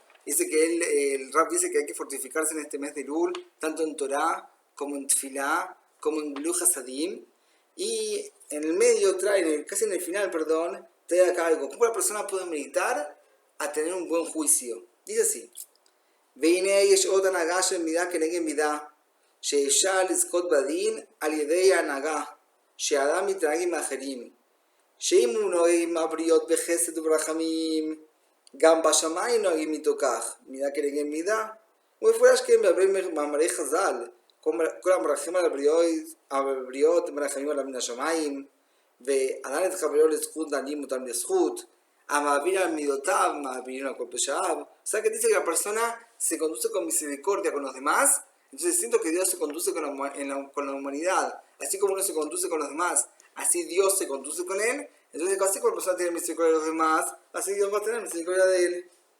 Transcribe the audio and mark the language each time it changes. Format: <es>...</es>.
<es>Dice que el Rab dice que hay que fortificarse en este mes de Lul, tanto en Torah, como en Tfilá, como en Glu Hasadim. Y en el medio trae, casi en el final, trae acá algo. ¿Cómo la persona puede meditar a tener un buen juicio? Dice así.</es> <he>והנה יש עוד הנהגה של מידה כנגד מידה, שאפשר לזכות בדין על ידי ההנהגה, שהאדם מתנהג עם האחרים, שאם הוא נוהג עם הבריות בחסד וברחמים, גם בשמיים נוהגים איתו כך, מידה כנגד מידה. ומפורש כן בהרבה מאמרי חז"ל, כל המרחם על הבריות מרחמים עליו מן השמיים, וענן את חברו לזכות דנים אותם לזכות, המעביר על מידותיו, מעבירים על כל פשעיו.</he> <es>O sea que dice que la persona se conduce con misericordia con los demás, entonces siento que Dios se conduce con la humanidad, así como uno se conduce con los demás, así Dios se conduce con él, entonces así como la persona tiene misericordia de los demás, así Dios va a tener misericordia de él.</es>